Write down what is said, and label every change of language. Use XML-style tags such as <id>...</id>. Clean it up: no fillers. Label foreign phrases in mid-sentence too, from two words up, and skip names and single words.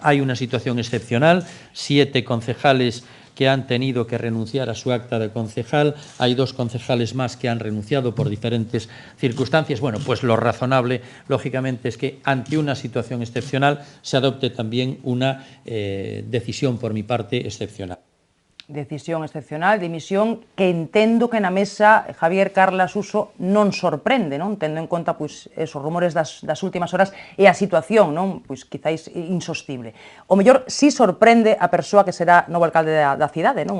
<es>Hay una situación excepcional, 7 concejales que han tenido que renunciar a su acta de concejal, hay 2 concejales más que han renunciado por diferentes circunstancias. Bueno, pues lo razonable, lógicamente, es que ante una situación excepcional se adopte también una decisión por mi parte excepcional.</es> <gl>Decisión excepcional, dimisión que entendo que na mesa, Javier, Carla, Suso, non sorprende, non? Tendo en conta pois esos rumores das últimas horas e a situación, non? Pois quizáis insostible. O mellor si sorprende a persoa que será novo alcalde da cidade, non?</gl>